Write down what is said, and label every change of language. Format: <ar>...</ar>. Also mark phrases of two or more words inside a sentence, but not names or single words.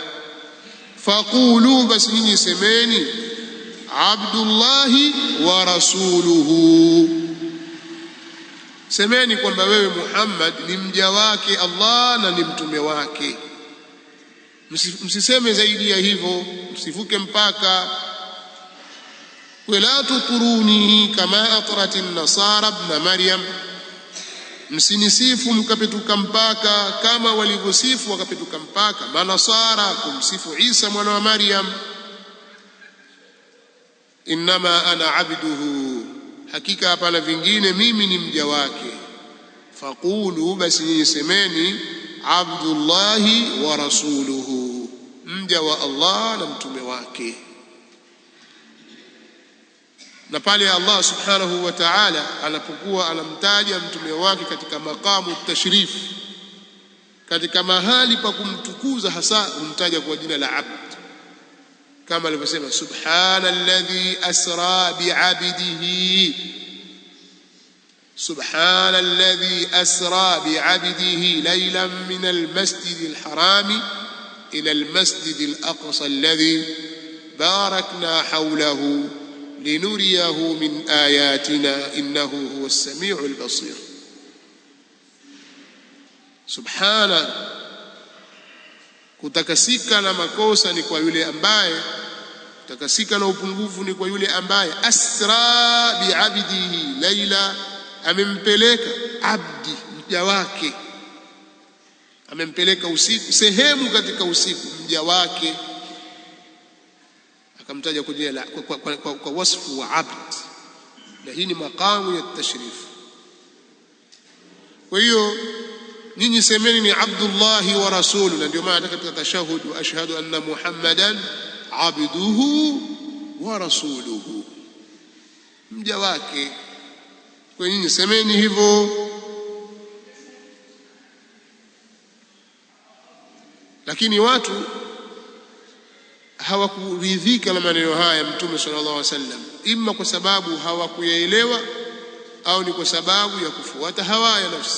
<sw>Faqulu, basi nyinyi semeni</sw> <ar>عبد الله ورسوله,</ar> <sw>semeni kwamba wewe Muhammad ni mja wake Allah na ni mtume wake. Msiseme zaidi ya hivyo, msivuke mpaka.</sw> <ar>ولا تطروني كما أطرت النصارى ابن مريم,</ar> <sw>msinisifu mkapituka mpaka kama walivyosifu wakapituka mpaka manasara kumsifu Isa mwana wa Maryam.</sw> <ar>إنما أنا عبده,</ar> <sw>hakika hapana vingine mimi ni mja wake. Faqulu, basi semeni</sw> <ar>عبد الله ورسوله,</ar> <sw>mja wa Allah na mtume wake. Na pale</sw> <ar>الله سبحانه وتعالى</ar> <sw>anapokuwa anamtaja mtume wake katika</sw> <ar>مقام تشريف,</ar> <sw>katika mahali pa kumtukuza hasa, humtaja kwa jina la abd, kama alivyosema</sw> <ar>سبحان الذي أسرى بعبده, سبحان الذي أسرى بعبده ليلا من المسجد الحرام إلى المسجد الأقصى الذي باركنا حوله لنريه من آياتنا إنه هو السميع البصير. Subhana,</ar> <sw>kutakasika na makosa ni kwa yule ambaye, kutakasika na upungufu ni kwa yule ambaye</sw> <ar>أسرى بعبده ليلا,</ar> <sw>amempeleka abdi mja wake, amempeleka usiku, sehemu katika usiku mja wake, akamtaja kwa jina kwa wasfu wa abd, na hii ni maqamu ya tashrif. Kwa hiyo nyinyi semeni ni</sw> <ar>عبد الله ورسوله,</ar> <sw>na ndio maana katika tashahhud</sw> <ar>وأشهد أن محمدا عبده ورسوله,</ar> <sw>mja wake. Kwa hiyo nyinyi semeni hivyo. Lakini watu hawakuridhika na maneno haya Mtume</sw> <ar>صلى الله عليه وسلم,</ar> <sw>imma kwa sababu hawakuyaelewa au ni kwa sababu ya kufuata hawa ya nafsi.</sw>